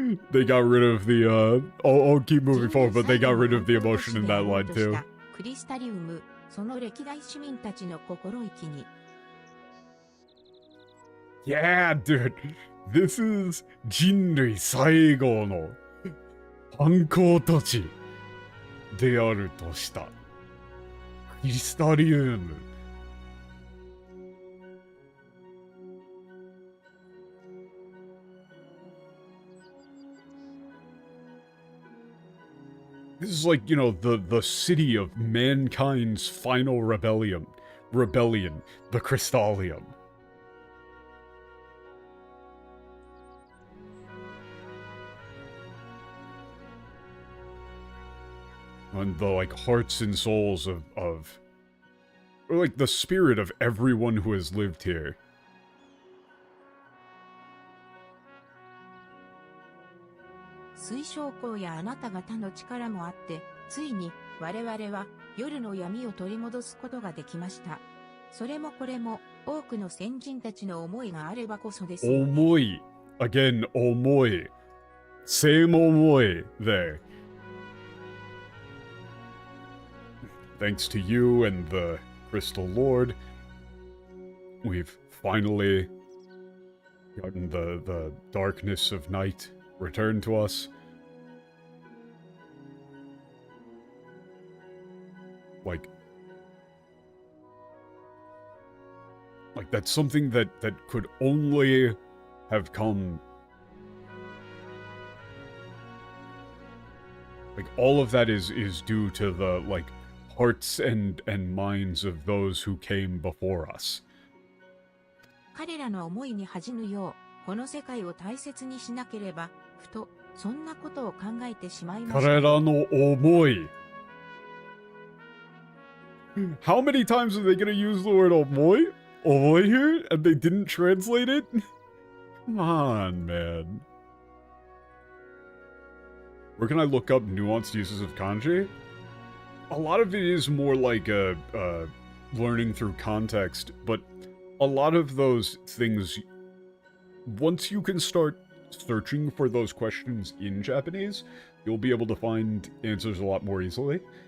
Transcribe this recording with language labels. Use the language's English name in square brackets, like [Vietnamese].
[English] They got rid of the, I'll keep moving forward, but they got rid of the emotion in that line too. [Japanese] クリスタリウム、その歴代市民たちの心意気に。 [English] Yeah, dude. This is [Japanese] 人類最後の反抗土地であるとしたクリスタリウム。 [English] This is like, you know, the city of mankind's final rebellion, the Crystallium. And the, like, hearts and souls of, or, like, the spirit of everyone who has lived here. [Japanese] 水晶校やあなた方の力もあって、ついに我々は夜の闇を取り戻すことができました。それもこれも多くの先人たちの思いがあればこそです。 [English] 思い。Again, 思い.Same omoi there. Thanks to you and the Crystal Lord, we've finally gotten the darkness of night returned to us. Like that's something that could only have come. Like, all of that is due to the, like, hearts and minds of those who came before us. [Japanese] 彼らの思いに恥じぬよう、この世界を大切にしなければ、ふとそんなことを考えてしまいました。彼らの思い。 [English] How many times are they gonna use the word omoi? Omoi here? And they didn't translate it? Come on, man. Where can I look up nuanced uses of kanji? A lot of it is more like learning through context, but a lot of those things, once you can start searching for those questions in Japanese, you'll be able to find answers a lot more easily.